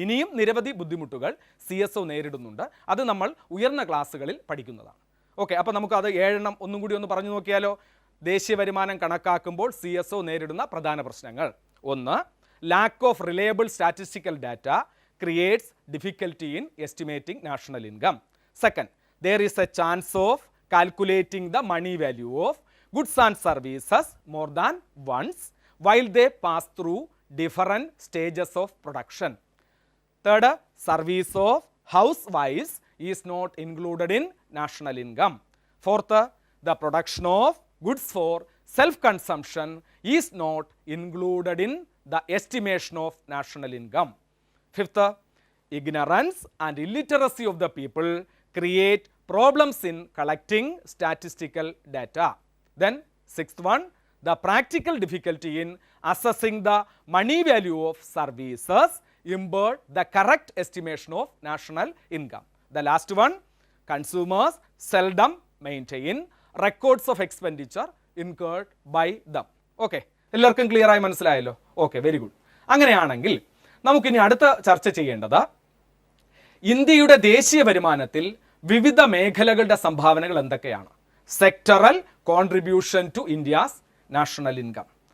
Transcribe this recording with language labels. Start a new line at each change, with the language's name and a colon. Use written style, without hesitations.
Malayalam: ഇനിയും നിരവധി ബുദ്ധിമുട്ടുകൾ CSO നേരിടുന്നുണ്ട്. അത് നമ്മൾ ഉയർന്ന ക്ലാസ്സുകളിൽ പഠിക്കുന്നതാണ്. ഓക്കെ, അപ്പോൾ നമുക്കത് 7 ഒന്നും കൂടി ഒന്ന് പറഞ്ഞു നോക്കിയാലോ? ദേശീയ വരുമാനം കണക്കാക്കുമ്പോൾ CSO നേരിടുന്ന പ്രധാന പ്രശ്നങ്ങൾ: 1,
English: Lack of reliable statistical data creates difficulty in estimating national income. 2, there is a chance of calculating the money value of goods and services more than once while they pass through different stages of production. 3, service of housewives is not included in national income. 4, the production of goods for self-consumption is not included in the estimation of national income. 5, ignorance and illiteracy of the people create problems in collecting statistical data. Then 6th one, the practical difficulty in assessing the money value of services impaired the correct estimation of national income. The last one, consumers seldom maintain records of expenditure incurred by them.
Malayalam: Okay, എല്ലാവർക്കും clear ആയി മനസ്സിലായല്ലോ? Okay, very good. അങ്ങനെയാണെങ്കിൽ നമുക്കിനി അടുത്ത ചർച്ച ചെയ്യേണ്ടത് ഇന്ത്യയുടെ ദേശീയ വരുമാനത്തിൽ വിവിധ മേഖലകളുടെ സംഭാവനകൾ എന്തൊക്കെയാണ്?
English: Sectoral contribution to India's national income.